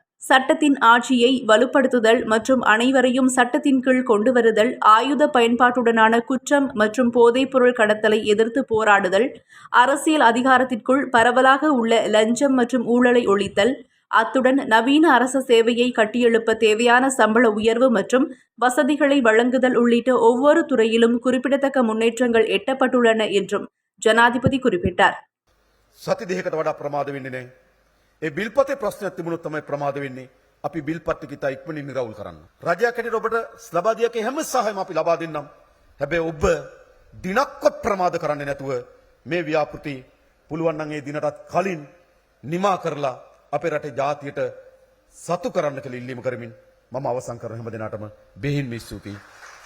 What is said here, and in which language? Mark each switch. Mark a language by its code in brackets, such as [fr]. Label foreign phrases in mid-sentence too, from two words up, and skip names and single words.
[ta] சட்டத்தின் ஆட்சியை வலுப்படுத்துதல் மற்றும் அனைவரையும் சட்டத்தின் கீழ் கொண்டுவருதல், ஆயுத பயன்பாட்டுடனான குற்றம் மற்றும் போதைப்பொருள் கடத்தலை எதிர்த்து போராடுதல், அரசியல் அதிகாரத்திற்குள் பரவலாக உள்ள லஞ்சம் மற்றும் ஊழலை ஒழித்தல், அத்துடன் நவீன அரச சேவையை கட்டியெழுப்ப தேவையான சம்பள உயர்வு மற்றும் வசதிகளை வழங்குதல் உள்ளிட்ட ஒவ்வொரு துறையிலும் குறிப்பிடத்தக்க முன்னேற்றங்கள் எட்டப்பட்டுள்ளன என்றும் ஜனாதிபதி குறிப்பிட்டார். [si] සති දෙකකට වඩා ප්‍රමාද වෙන්නේ නැහැ. ඒ බිල්පතේ ප්‍රශ්නයක් තිබුණොත් තමයි ප්‍රමාද වෙන්නේ. අපි බිල්පත් ටික ඉතා ඉක්මනින් නිරවුල් කරන්න. රජයක් හැටියට ඔබට ලබා දිය හැකි හැම සහායම අපි ලබා දෙන්නම්. හැබැයි ඔබ දිනක්වත් ප්‍රමාද කරන්නේ නැතුව මේ ව්‍යාපෘති පුළුවන් නම් ඒ දිනටත් කලින් නිමා කරලා අපේ රටේ ජාතියට සතු කරන්න කියලා ඉල්ලීම කරමින් මම අවසන් කරන හැම දිනකටම බෙහෙින්ම ස්තුතියි.